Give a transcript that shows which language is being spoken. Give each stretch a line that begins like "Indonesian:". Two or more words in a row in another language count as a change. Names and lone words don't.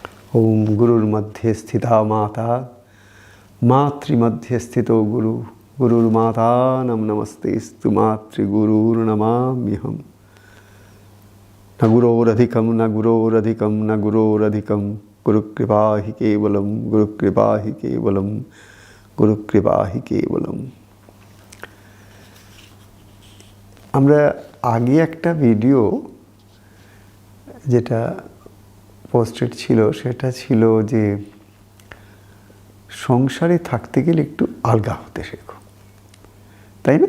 Sanskrit: ओम गुरुर्मध्ये स्थिता माता मातृमध्ये स्थितो गुरु गुरुर्माता नमस्तेस्तु मातृगुरुर्नमाम्यहम्। न गुरोरधिकं न गुरोरधिकं न गुरोरधिकं गुरुकृपा हि केवलं गुरुकृपा हि केवलं गुरुकृपा हि केवलं।
Bangla: আমরা আগে একটা ভিডিও যেটা পোস্টেড ছিল সেটা ছিল যে সংসারে থাকতে গেলে একটু আলগা হতে শেখো, তাই না?